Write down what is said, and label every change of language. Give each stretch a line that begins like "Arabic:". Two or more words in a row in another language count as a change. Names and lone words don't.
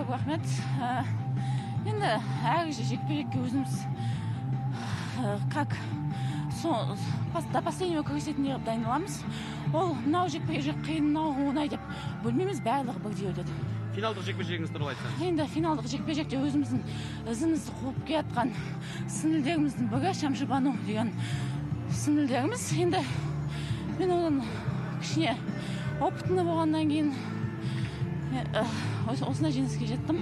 Kazakh: рахмет. Енді әр жекпе-жекке өзіміз
Russian: как до последнего
Kazakh: күресетіндей қылып дайындаламыз. Ол мынау жекпе-жек қиын, мынау оңай деп бөлмейміз, барлығы бірдей өтеді. Финалдық жекпе-жегіңіз туралы айтсаңыз. Енді финалдық жекпе-жекте өзіміздің ізімізді қуып келатқан сіңілдеріміздің бірі Шамшыбану деген сіңілдеріміз. Енді мен одан кішкене опытны болғаннан кейін осындай жеңіске жеттім.